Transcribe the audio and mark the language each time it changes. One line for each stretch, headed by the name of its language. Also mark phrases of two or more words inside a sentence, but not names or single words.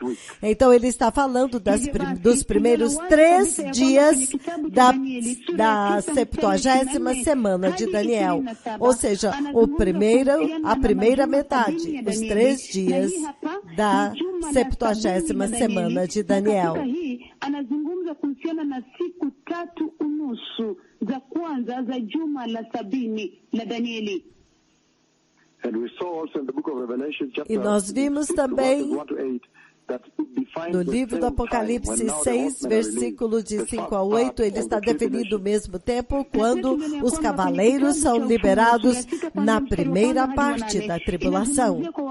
Portuguese: Então ele está falando dos primeiros 3 dias da 70ª semana de Daniel. Ou seja, a primeira metade, os 3 dias da 70ª semana de Daniel.
Swahili: Hii anazungumza kuhusiana na siku 3.5 za kwanza za juma la 70 la Danieli.
Portuguese: E nós vimos também no livro do Apocalipse 6, versículo de 5-8, ele está definido ao mesmo tempo quando os cavaleiros são liberados na primeira parte da tribulação.